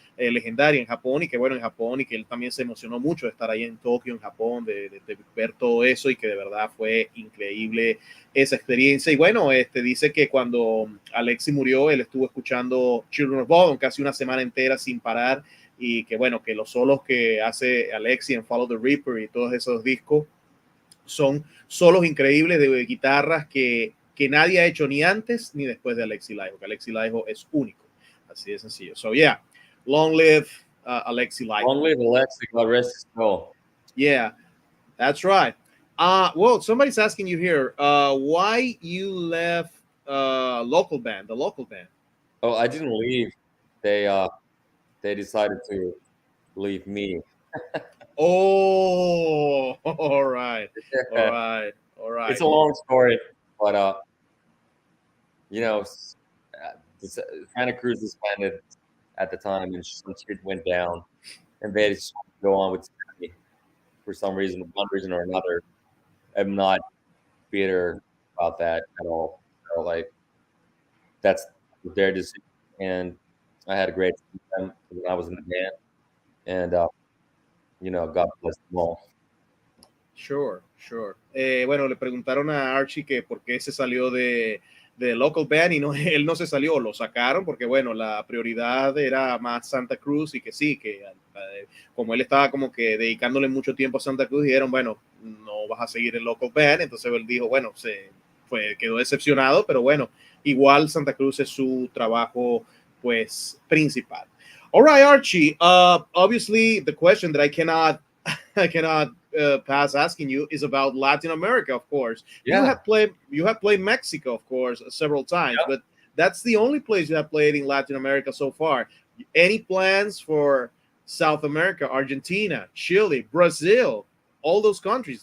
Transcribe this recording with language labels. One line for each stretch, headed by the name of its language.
Spanish: legendaria en Japón, y que bueno, en Japón, y que él también se emocionó mucho de estar ahí en Tokio, en Japón, de ver todo eso, y que de verdad fue increíble esa experiencia. Y bueno, dice que cuando Alexi murió, él estuvo escuchando Children of Bodom casi una semana entera sin parar, y que bueno, que los solos que hace Alexi en Follow the Reaper y todos esos discos son solos increíbles de guitarras que nadie ha hecho ni antes ni después de Alexi Laiho, que Alexi Laiho es único. Así de sencillo.
English: So yeah, long live Alexi Laiho. Long live Alexi, God rest his soul. Yeah, that's right. Well, somebody's asking you here, why you left the local band? Oh, I didn't leave. They decided to leave me. Oh, all right, all right, all right. It's a long story, but Santa Cruz disbanded at the time, and some shit went down, and they just go on with me for some reason, one reason or another. I'm not bitter about that at all. So, like, that's their decision, and I had a great time when I was in the band, and God bless them all. Sure, sure.
Spanish: Bueno, le preguntaron a Archie que por qué se salió de local band, y no, él no se salió, lo sacaron porque bueno, la prioridad era más Santa Cruz, y que sí, que como él estaba como que dedicándole mucho tiempo a Santa Cruz, dijeron, bueno, no vas a seguir en local band. Entonces él dijo, bueno, quedó decepcionado, pero bueno, igual Santa Cruz es su trabajo pues principal.
English: All right, Archie, obviously the question that I cannot pass asking you is about Latin America, of course. Yeah. You have played Mexico, of course, several times, Yeah. but that's the only place you have played in Latin America so far. Any plans for South America, Argentina, Chile, Brazil, all those countries?